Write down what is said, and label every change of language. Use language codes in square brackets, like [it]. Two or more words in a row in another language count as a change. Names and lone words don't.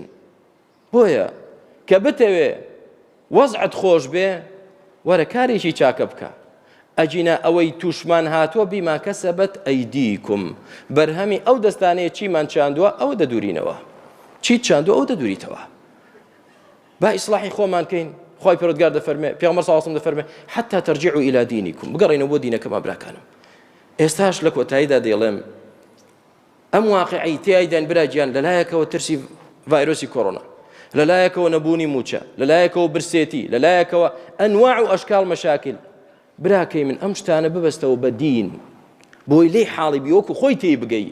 [ckb] بۆیە کە بتەوێ وەزعت خۆش بێ، وەرە کارێکی چاکە بکە. ئەجینە ئەوەی تووشمان هاتووە [ar] بیما کەسەبەت ئەیدیکم، [ckb] بەرهەمی ئەو دەستانەیە چیمان چاندووە ئەوە دەدورینەوە، چیت چاندووە ئەو دەدوریتەوە. با ئیسلاحی خۆمان کەین. خوای پەروەردگار دەفەرمێ، پێغەمبەر [ar] صلی الله علیه و سلم [ckb] دەفەرمێ [ar] حتى ترجعوا إلى دينكم، [ckb] بگەڕێنەوە بۆ دینەکەمان براکانم. ئێستاش لە کۆتاییدا دێڵێم ئەم واقعی تێیدان براجیان لەلایەکەوە ترسی ڤایرۆسی کۆڕۆنا، لەلایەکەوە نەبوونی موچە، لەلایەکەوە برسێتی، لەلایەکەوە [ar] ئەنواع و ئەشکال مەشاکل. [ckb] براکەی من ئەم شتانە ببەستەوە بە دین بۆی لێی حاڵی بیوەکو خۆی تێی بگەی.